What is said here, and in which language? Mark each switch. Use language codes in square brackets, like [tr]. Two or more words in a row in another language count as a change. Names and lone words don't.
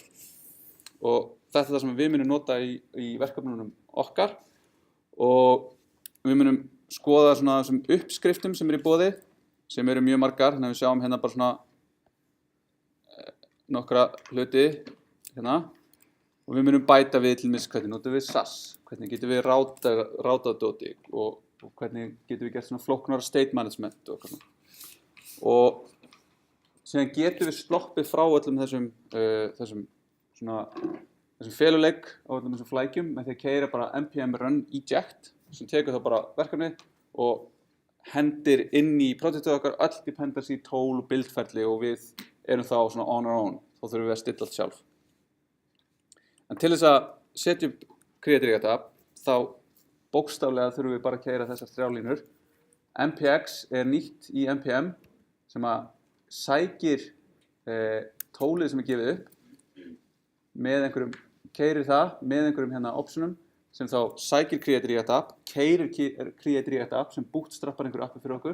[is] Og þetta það sem við munum nota í verkefnunum okkar og við munum skoða svona þessum uppskriftum sem í boði sem eru mjög margar, þannig að við sjáum hérna bara svona nokkra hluti hérna. Og við munum bæta við til dæmis hvernig notum við SAS, hvernig getum við rátað dóti og hvernig getum við gert svona flóknara state management og svona. Og síðan getum við sloppið frá öllum þessum feluleik á öllum þessum flækjum með því að keyra bara [en] npm run eject [is] sem tekur þá bara verkefni og hendir inn í projektið okkar öll dependency, tól og buildferli og við erum þá svona [en] on our own, [is] þá þurfum við að stilla allt sjálf. En til þess að setja upp Create React App, þá bókstaflega þurfum við bara að keyra þessar 3 línur. npx nýtt í npm sem að sækir tólið sem gefið upp með einhverjum, keyrir það með einhverjum hérna optionum sem þá sækir Create React App, keyrir Create React App sem bootstrappar einhverju appi fyrir okkur.